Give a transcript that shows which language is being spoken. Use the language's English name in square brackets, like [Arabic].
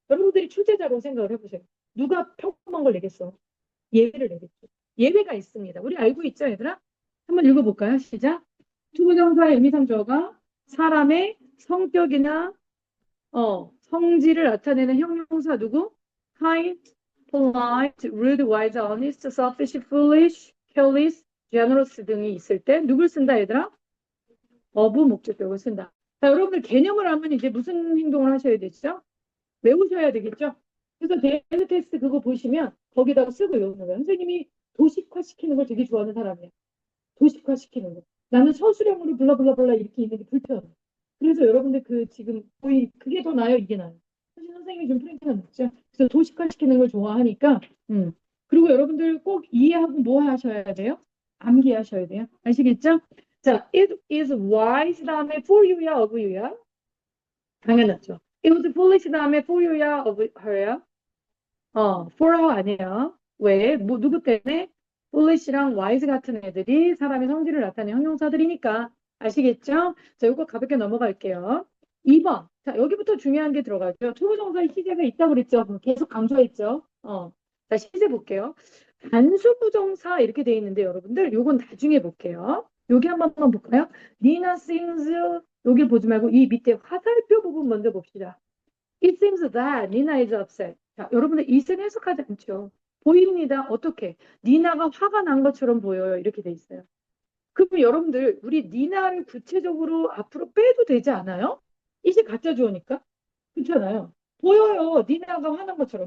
[Korean] 여러분들이 출제자로 생각을 해보세요. 누가 평범한 걸 내겠어? 예외를 내겠죠. 예외가 있습니다. 우리 알고 있죠, 얘들아? 한번 읽어볼까요? 시작. 투부정사의 의미상 주어가 사람의 성격이나 성질을 나타내는 형용사 누구? kind, polite, rude, wise, honest, selfish, foolish, careless, generous 등이 있을 때 누굴 쓴다 얘들아? of 목적격을 쓴다. 자, 여러분들 개념을 하면 이제 무슨 행동을 하셔야 되죠? 외우셔야 되겠죠? 그래서 데일리 테스트 그거 보시면 거기다가 쓰고 외우는 거예요. 선생님이 도식화시키는 걸 되게 좋아하는 사람이에요. 도식화시키는 거. 나는 서술형으로 블라블라블라 이렇게 있는 게 불편해. 그래서 여러분들 그 지금 거의 그게 더 나아요, 이게 나아요. 사실 선생님이 좀 프린트가 늦죠. 그래서 도식화시키는 걸 좋아하니까 그리고 여러분들 꼭 이해하고 뭐 하셔야 돼요? 암기하셔야 돼요. 아시겠죠? 자, [English] it is wise [Korean] 다음에 for you야, of you야? 당연하죠. [English] It was foolish [Korean] 다음에 for you야, of her야? for her 아니에요. 왜? 뭐 누구 때문에? foolish랑 wise 같은 애들이 사람의 성질을 나타내는 형용사들이니까. 아시겠죠? 자, 이거 가볍게 넘어갈게요. 2번. 자, 여기부터 중요한 게 들어가죠. 투부정사의 시제가 있다고 그랬죠. 계속 강조했죠. 자, 시제 볼게요. 단수부정사 이렇게 돼 있는데 여러분들 요건 나중에 볼게요. 여기 한번 볼까요? Nina seems 여기 보지 말고 이 밑에 화살표 부분 먼저 봅시다. [English] It seems that Nina is upset. [Korean] 자, 여러분들 it은 해석하지 않죠. 보입니다. 어떻게? 니나가 화가 난 것처럼 보여요. 이렇게 돼 있어요. 그럼 여러분들 우리 니나를 구체적으로 앞으로 빼도 되지 않아요? it이 가짜 주어니까. 그렇잖아요. 보여요. 니나가 화난 것처럼.